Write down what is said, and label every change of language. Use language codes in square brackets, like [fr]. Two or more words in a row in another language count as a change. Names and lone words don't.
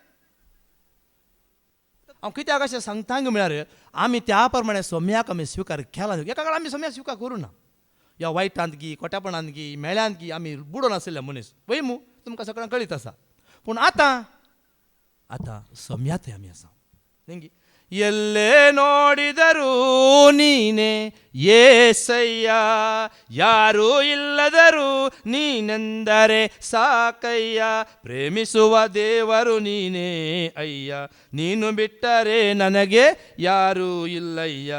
[kok] हांव कित्याक अशें सांगता म्हळ्यार आमी त्या प्रमाणे सोम्याक आमी स्विकार केला. एका काळार आमी सोम्याक स्विकार करूं ना. ह्या वायटांत गी कोट्यापणांत गी मेळ्यांत गी आमी बुडोन आसले मनीस पळय मू तुमकां सगळ्यांक कळीत आसा. पूण आतां सोम्यात आमी आसा. [kn] तेंगी ಎಲ್ಲೇ ನೋಡಿದರೂ ನೀನೆ ಯೇಸಯ್ಯ, ಯಾರೂ ಇಲ್ಲದರೂ ನೀನೆಂದರೆ ಸಾಕಯ್ಯ, ಪ್ರೇಮಿಸುವ ದೇವರು ನೀನೇ ಅಯ್ಯ, ನೀನು ಬಿಟ್ಟರೆ ನನಗೆ ಯಾರೂ ಇಲ್ಲಯ್ಯ.